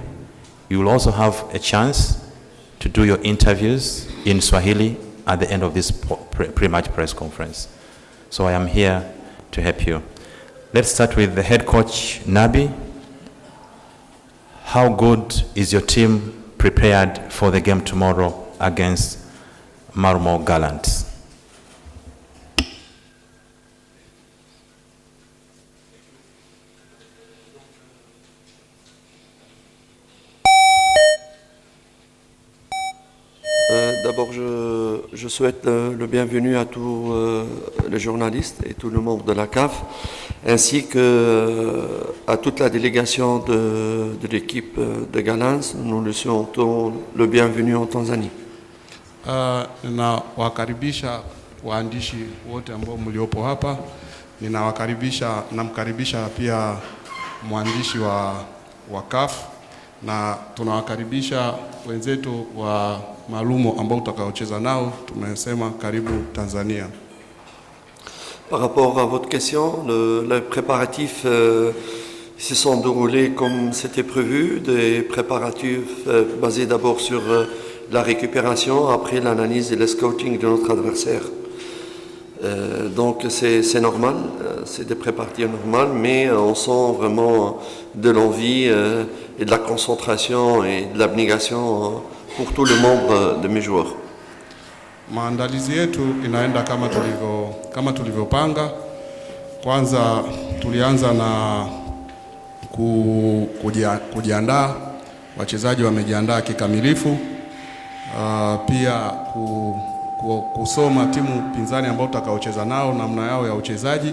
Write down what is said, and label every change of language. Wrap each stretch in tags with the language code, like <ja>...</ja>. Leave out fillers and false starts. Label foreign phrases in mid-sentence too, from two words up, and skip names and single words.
<en>You will also have a chance to do your interviews in Swahili at the end of this pre-match press conference. So I am here to help you. Let's start with the head coach, Nabi. How good is your team prepared for the game tomorrow against Marmo Gallants?</en> <fr>D'abord, je souhaite le bienvenue à tous les journalistes et tous les membres de la CAF, ainsi qu'à toute la délégation de l'équipe de Gallants. Nous le souhaitons le bienvenue en Tanzanie.</fr> <sw>Ninawakaribisha waandishi wote ambao mliopo hapa. Namkaribisha pia mwandishi wa CAF, na tunawakaribisha wenzetu wa Malumo ambao tutakaocheza nao. Tumesema karibu Tanzania.</sw> <fr>Par rapport à votre question, les préparatifs se sont déroulés comme c'était prévu, des préparatifs basés d'abord sur la récupération, après l'analyse et le scouting de notre adversaire. Donc c'est normal, c'est des préparatifs normaux, mais on sent vraiment de l'envie et de la concentration et de l'abnégation pour tous les membres de mes joueurs.</fr> <sw>Maandalizi yetu inaenda kama tulivyopanga. Kwanza tulianza na kujiandaa, wachezaji wamejiandaa kikamilifu. Pia kusoma timu pinzani ambao tutakaocheza nao, namna yao ya uchezaji.</sw>